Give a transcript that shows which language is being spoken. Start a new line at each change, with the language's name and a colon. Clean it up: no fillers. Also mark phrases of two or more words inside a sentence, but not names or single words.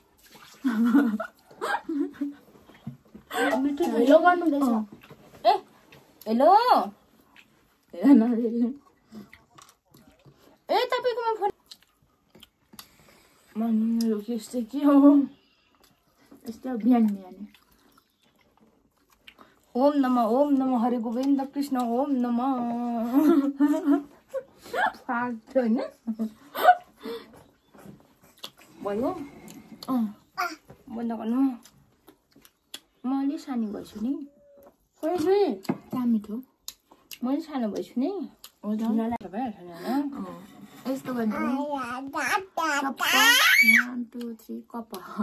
Nepali: मिठो हेलो गर्नुहुँदैछ। ए हेलो ए तपाईँकोमा फोन मेरो यस्तो के हो यस्तो बिहान बिहानै।
Sanskrit: ओम नमः हरे गोविन्द कृष्ण ओम नमः
Nepali: फाल्ट होइन भयो। बन्द गर्नु। म अलि सानो भएछु नि। कहाँ मिठो म अलि सानो भएछु नि। यस्तो गर्नु 1 2 3 कप।